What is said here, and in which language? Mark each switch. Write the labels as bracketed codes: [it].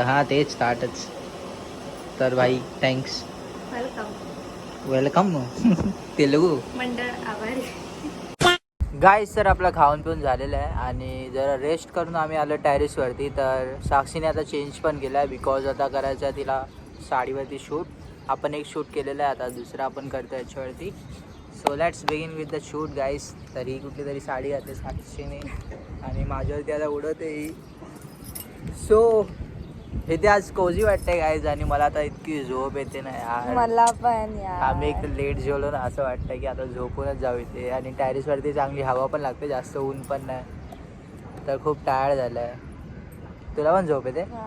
[mr] हां तेच ताटच. तर भाई थँक्स, वेलकम. तेलुगू मंडळ आभारी. गाईस तर आपलं खाऊन पिऊन झालेलं आहे आणि जरा रेस्ट करून आम्ही आलो टेरेसवरती. तर साक्षीने आता चेंज पण केला आहे, बिकॉज आता करायचं आहे तिला साडीवरती शूट. आपण एक शूट केलेलं आहे, आता दुसरा आपण करतो याच्यावरती. [en] So let's begin with the shoot guys. [mr] तर ही कुठली तरी साडी घातली साक्षीने आणि माझ्यावरती आता उडवते ही. सो इथे आज कोजी वाटते गाईज आणि मला आता इतकी झोप येते ना यार. मला पण यार. आम्ही एक लेट जेवलो ना, असं वाटतं की आता झोपूनच जाऊ इथे. आणि टॅरिसवरती चांगली हवा पण लागते, जास्त ऊन पण नाही, तर खूप टायर्ड झालं आहे. तुला पण झोप येते?